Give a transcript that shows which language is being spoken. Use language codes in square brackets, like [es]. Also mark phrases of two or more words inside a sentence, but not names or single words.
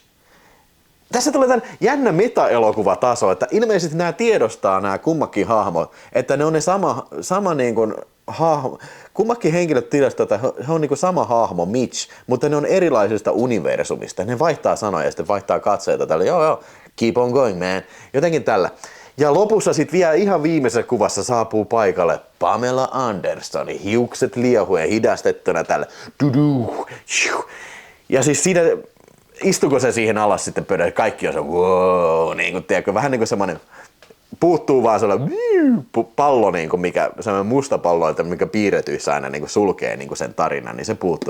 [fi] Tässä tulee tämän jännä meta-elokuvataso, että ilmeisesti nämä tiedostaa nämä kummakin hahmot, että ne on ne sama niin kuin hahmo. Kummakin henkilöt tiedostaa, että he on niin kuin sama hahmo Mitch, mutta ne on erilaisista universumista. Ne vaihtaa sanoja ja sitten vaihtaa katseita tällä. Joo, [en] keep on going man. [fi] Jotenkin tällä. Ja lopussa sitten vielä ihan viimeisessä kuvassa saapuu paikalle Pamela Anderson, hiukset liehuen hidastettuna tällä. Ja siis siinä, istuko se siihen alas sitten pöydälle, kaikki on se wow, niin kuin tiedätkö, vähän niin kuin semmoinen, puuttuu vaan sellainen pallo, niin kuin mikä, semmoinen musta pallo, mikä piirretyissä aina niin kuin sulkee niin kuin sen tarinan, niin se puuttuu.